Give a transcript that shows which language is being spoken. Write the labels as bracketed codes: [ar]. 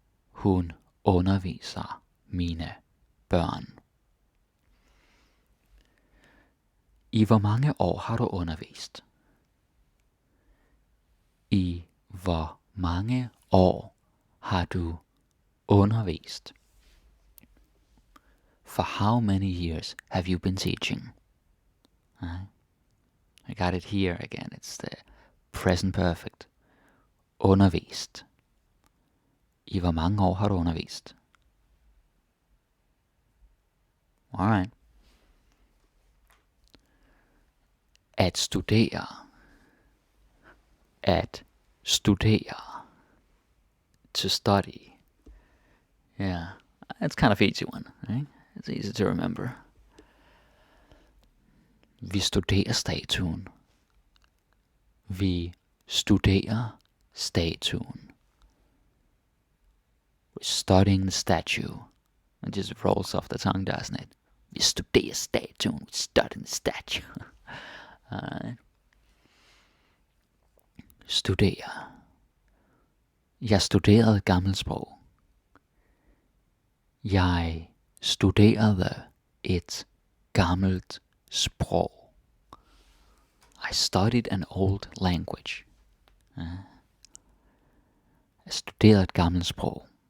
[da] Hun underviser mine børn. I hvor mange år har du undervist? I hvor mange år har du undervist? [en] For how many years have you been teaching? I got it here again. It's the present perfect. [da] Undervist. I hvor mange år har du undervist? [en] Alright. [da] At studere. At studere. [en] To study. Yeah, it's kind of easy one, right? It's easy to remember. [da] Vi studerer statuen. Vi studerer statuen. [en] We're studying the statue. It just rolls off the tongue, doesn't it? [da] Vi studerer statuen. [en] We're studying the statue. [da] Studere. Jeg studerede gammelsprog. Jeg studerede et gammelt sprog. [en] I studied an old language. [da] Jeg studerede et gammelt sprog.